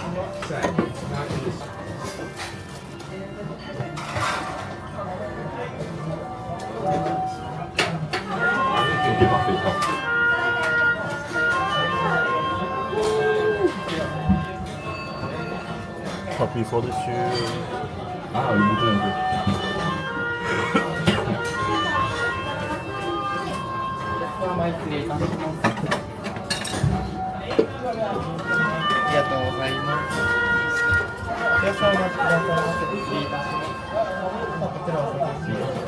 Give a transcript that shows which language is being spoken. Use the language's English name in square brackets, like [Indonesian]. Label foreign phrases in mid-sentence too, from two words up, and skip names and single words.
[French] Ok, parfait. Faut appuyer fort dessus. Ah, le bouton un peu. [Japanese] 前失礼いたします。ありがとうございます。少々お待ちくださいませ。失礼いたします。こちらお先に。